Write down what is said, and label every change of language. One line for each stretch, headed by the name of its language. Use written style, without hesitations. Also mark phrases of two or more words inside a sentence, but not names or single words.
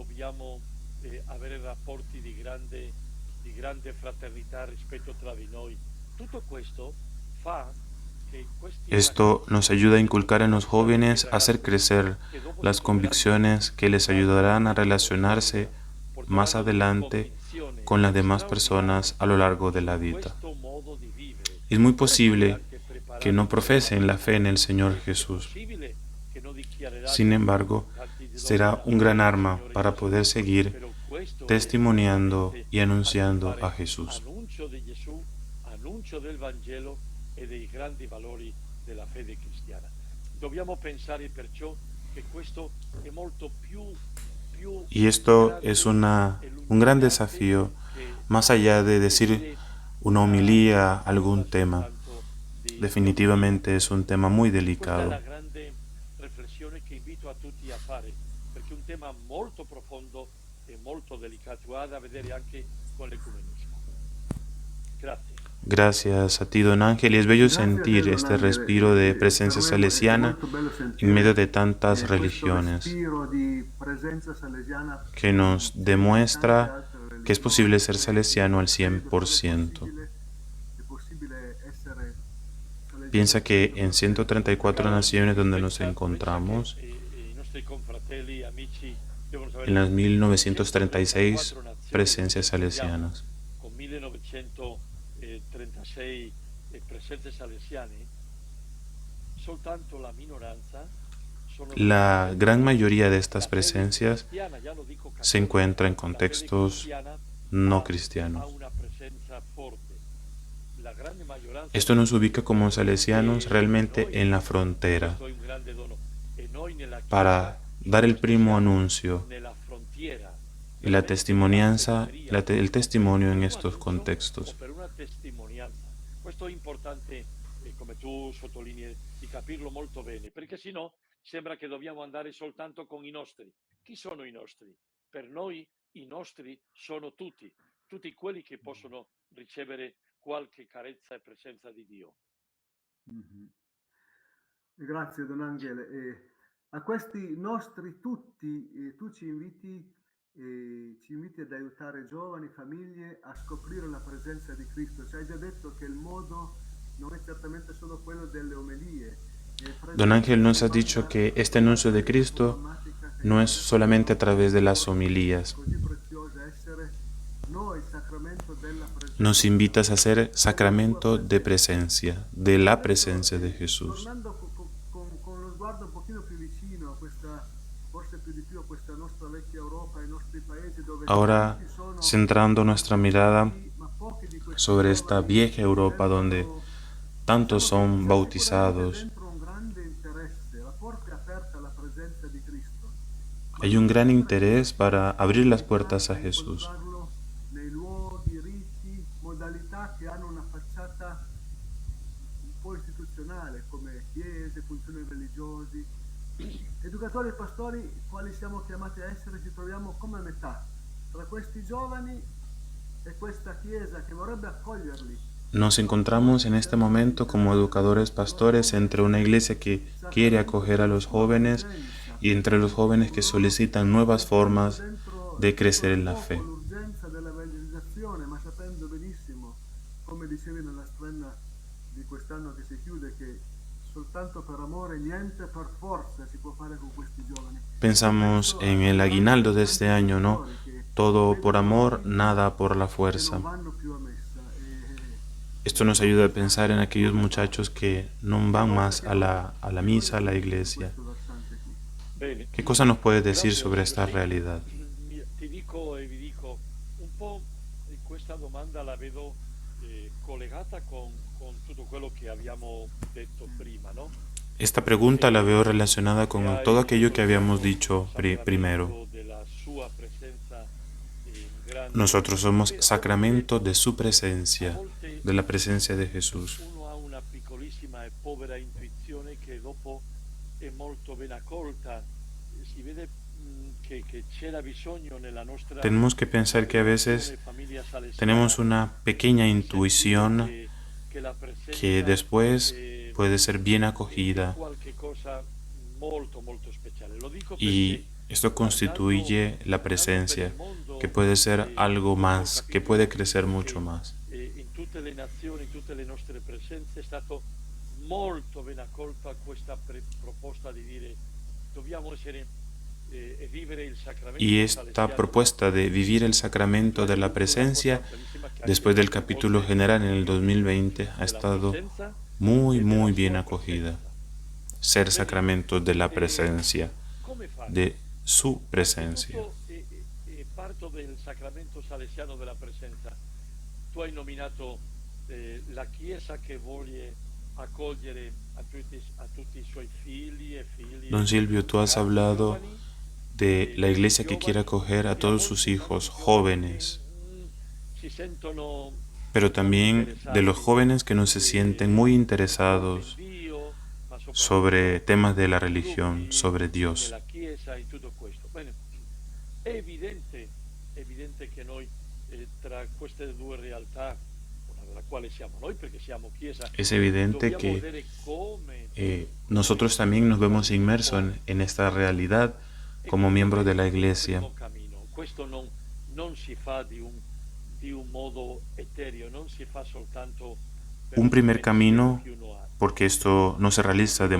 Spanish: Esto nos ayuda a inculcar en los jóvenes, a hacer crecer las convicciones que les ayudarán a relacionarse más adelante con las demás personas a lo largo de la vida. Es muy posible que no profesen la fe en el Señor Jesús. Sin embargo, será un gran arma para poder seguir testimoniando y anunciando a Jesús.
Italian: Annuncio di Gesù, annuncio del Vangelo e dei grandi valori della fede cristiana. Dobbiamo pensare perciò che questo è molto più
Spanish: Y esto es un gran desafío, más allá de decir una homilía, algún tema. Definitivamente es un tema muy delicado.
Italian: Questa è la grande riflessione che invito a tutti a fare, perché è un tema molto profondo e molto delicato, ha da vedere anche con l'ecumenismo. Grazie.
Spanish: Gracias a ti, don Ángel, y es bello sentir este respiro de presencia salesiana en medio de tantas religiones, que nos demuestra que es posible ser salesiano al 100%. Piensa que en 134 naciones donde nos encontramos, en las 1936 presencias salesianas.
Italian: Con 1936 presenze salesiane, soltanto la minoranza
Spanish: La gran mayoría de estas presencias se encuentra en contextos no cristianos. Esto nos ubica como salesianos realmente en la frontera para dar el primo anuncio y la testimonianza, el testimonio en estos contextos.
Italian: Questo è importante, come tu sottolinei, di capirlo molto bene, perché sennò sembra che dobbiamo andare soltanto con i nostri. Chi sono i nostri? Per noi i nostri sono tutti quelli che possono ricevere qualche carezza e presenza di Dio. Mm-hmm. Grazie Don Angele. A questi nostri tutti, tu ci inviti ad aiutare giovani, famiglie a scoprire la presenza di Cristo. Ci hai già detto che il modo non è certamente solo quello delle omelie.
Spanish: Don Ángel nos ha dicho que este anuncio de Cristo no es solamente a través de las homilías. Nos invitas a ser sacramento de presencia, de la presencia de Jesús.
Italian: Con lo sguardo un pochino più vicino a questa, forse più di più a questa nostra vecchia Europa, ai nostri paesi dove
Spanish: ahora centrando nuestra mirada sobre esta vieja Europa donde tantos son bautizados. Hay un gran interés para abrir las puertas a Jesús.
Italian: Istituzionale come chiese, funzioni religiosi. Educatori e pastori, quali siamo chiamati a essere, ci troviamo come a metà tra questi giovani e questa chiesa che vorrebbe accoglierli.
Spanish: Nos encontramos en este momento como educadores pastores entre una iglesia que quiere acoger a los jóvenes y entre los jóvenes que solicitan nuevas formas de crecer en la fe.
Italian: L'urgenza dell'evangelizzazione, ma sapendo benissimo, come dicevi nella strenna di quest'anno che si chiude, che soltanto per amore, niente per forza si può fare con questi giovani.
Spanish: Pensamos en el aguinaldo de este año, ¿no? Todo por amor, nada por la fuerza. Esto nos ayuda a pensar en aquellos muchachos que no van más a la misa, a la iglesia. ¿Qué cosa nos puedes decir sobre esta realidad?
Italian: Ti dico e vi dico, un po' questa domanda la vedo collegata con tutto quello che abbiamo detto prima,
Spanish: ¿no? Esta pregunta la veo relacionada con todo aquello que habíamos dicho primero. Nosotros somos sacramento de su presencia, de la presencia de Jesús.
Italian: Uno ha una piccolissima e povera intuizione che dopo è molto ben accolta. Si vede che c'era bisogno nella nostra.
Spanish: Tenemos que pensar que a veces tenemos una pequeña intuición que después puede ser bien acogida y esto constituye la presencia, que puede ser algo más, que puede crecer mucho más.
Italian: In tutte le nazioni, in tutte le nostre presenze è stato molto ben accolta questa proposta di dire dobbiamo essere e vivere il sacramento.
Spanish: Y esta propuesta de vivir el sacramento de la presencia, después del capítulo general en el 2020, ha estado muy bien acogida. Ser sacramento de la presencia, de su presencia.
Italian: Tutto è parte del sacramento salesiano della presenza. Tu hai nominato la Chiesa che vuole accogliere a tutti i suoi figli e Don Silvio,
Spanish: tú has
Italian: ragazzi
Spanish: hablado
Italian: giovani,
Spanish: de la iglesia que quiere
Italian: giovani,
Spanish: acoger a
Italian: perché ha
Spanish: todos sus
Italian: molti
Spanish: hijos
Italian: giovani che
Spanish: jóvenes,
Italian: si sentono
Spanish: pero
Italian: molto
Spanish: también de los
Italian: interessati
Spanish: jóvenes que no se sienten muy interesados
Italian: in Dio, ma
Spanish: sobre
Italian: soprattutto
Spanish: temas de la
Italian: nei
Spanish: religión,
Italian: gruppi,
Spanish: sobre Dios.
Italian: nella Chiesa, in tutto questo. Bene, è evidente che noi tra queste due realtà, una della quale siamo noi perché siamo Chiesa,
Spanish: Es evidente
Italian: dobbiamo
Spanish: que
Italian: vedere come
Spanish: nosotros también nos vemos inmersos en esta realidad
Italian: e
Spanish: como
Italian: questo
Spanish: miembros de la
Italian: è il
Spanish: iglesia.
Italian: primo cammino. Questo non si fa di un modo etereo, non si fa soltanto per
Spanish: Un
Italian: un
Spanish: primer
Italian: pensiero
Spanish: camino,
Italian: che uno ha.
Spanish: porque esto no se realiza de